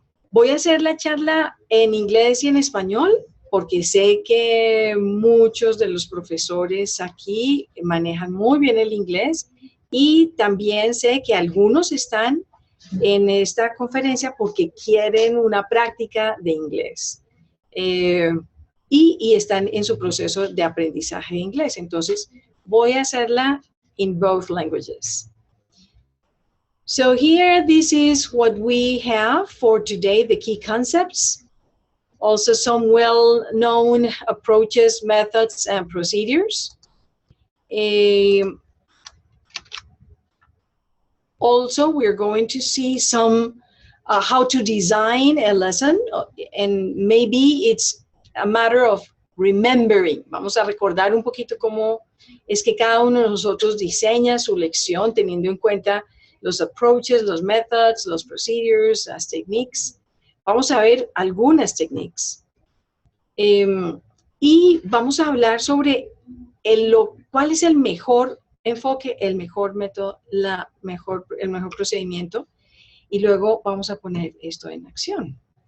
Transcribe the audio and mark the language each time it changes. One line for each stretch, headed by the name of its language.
Spanish: Voy a hacer la charla en inglés y en español porque sé que muchos de los profesores aquí manejan muy bien el inglés y también sé que algunos están en esta conferencia porque quieren una práctica de inglés y están en su proceso de aprendizaje de inglés. Entonces, voy a hacerla
English: in both languages. So here, this is what we have for today, the key concepts. Also some well-known approaches, methods, and procedures. Also, we're going to see some how to design a lesson, and maybe it's a matter of remembering.
Spanish: Vamos a recordar un poquito cómo es que cada uno de nosotros diseña su lección teniendo en cuenta los approaches, los methods, los procedures, las techniques. Vamos a ver algunas techniques. Y vamos a hablar sobre cuál es el mejor enfoque, el mejor método, el mejor procedimiento, y luego vamos a poner esto en acción.